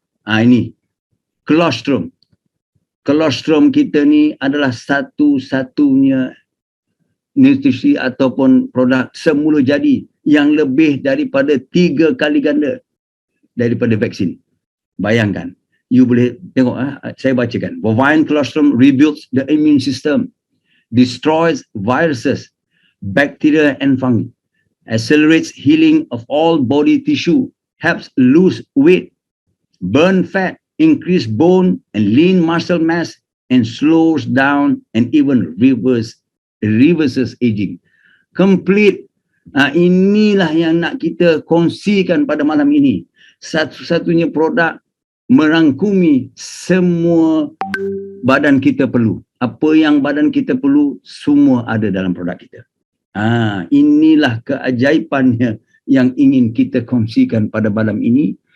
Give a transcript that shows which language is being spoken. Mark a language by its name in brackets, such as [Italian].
[Malay] Ini colostrum. Colostrum kita ni adalah satu-satunya nutrisi ataupun produk semula jadi yang lebih daripada 3 kali ganda daripada vaksin. Bayangkan. You boleh tengok, saya bacakan. [English] Bovine colostrum rebuilds the immune system, destroys viruses, bacteria and fungi, accelerates healing of all body tissue, helps lose weight, burn fat, increase bone and lean muscle mass, and slows down and even reverses aging. Complete. [Malay] Inilah yang nak kita kongsikan pada malam ini. Satu-satunya produk merangkumi semua badan kita perlu. Apa yang badan kita perlu, semua ada dalam produk kita. Inilah keajaibannya yang ingin kita kongsikan pada malam ini.